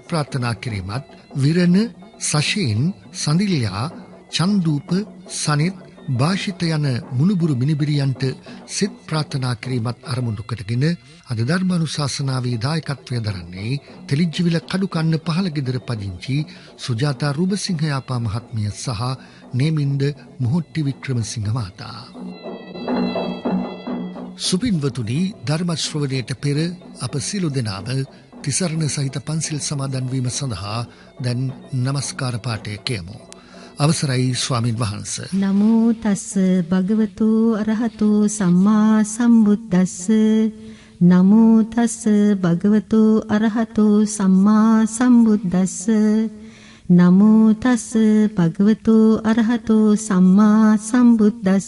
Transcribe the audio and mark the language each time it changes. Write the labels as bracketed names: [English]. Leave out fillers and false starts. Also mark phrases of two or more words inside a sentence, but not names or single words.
[Sinhala] ප්‍රාර්ථනා කිරීමත් විරණ සශේන් සඳිල්යා චන්දූප සනිත් භාෂිත යන මුණුබුරු මිනිබිරියන්ට සෙත් ප්‍රාර්ථනා කිරීමත් අරමුණු කොටගෙන අද ධර්මානුශාසනාවේ දායකත්වය දරන්නේ තෙලිජ්ජිවිල කඩුකන්න පහළගෙදර පදිංචි සුජාතා රූබසිංහ යාපා මහත්මිය සහ නේමින්ද මොහොට්ටි වික්‍රමසිංහ මහතා. සුපින්වතුනි, ධර්ම ශ්‍රවණයට පෙර අප සියලු දෙනාම තිසරණ සහිත පන්සිල් සමාදන් වීම සඳහා දැන් නමස්කාර පාඨය කියමු. අවසරයි ස්වාමින් වහන්ස. [Pali] නමෝ තස්ස භගවතු අරහතු සම්මා සම්බුද්දස්ස. නමෝ තස්ස භගවතු අරහතු සම්මා සම්බුද්දස්ස. නමෝ තස්ස භගවතු අරහතු සම්මා සම්බුද්දස්ස.